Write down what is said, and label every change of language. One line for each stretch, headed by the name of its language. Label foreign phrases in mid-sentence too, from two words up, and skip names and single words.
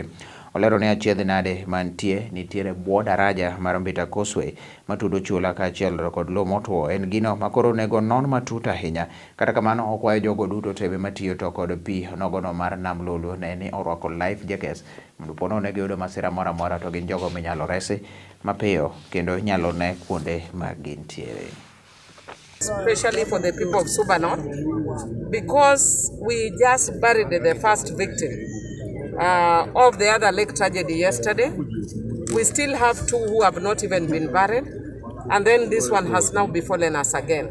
Luo (Kenya and Tanzania): Olero ni achiedh nade mantie nitiere bwo daraja mar Mbita Causeway matudo chula kaachiel kod lo motwo en gino makoro onego non matut ahinya. Kata kamano okwayo jogo duto tebe matiyo to kod pi nogono mar nam Lolwe ne ni orwako
English: life jackets
Luo (Kenya and Tanzania): mondo po nono giyudo masira moro amora to gin jogo minyalo resi mapiyo kendo nyalo ne kuonde ma gintiere.
English: Especially for the people of Suba North, because we just buried the first victim of the other lake tragedy yesterday. We still have two who have not even been buried, and then this one has now befallen us again.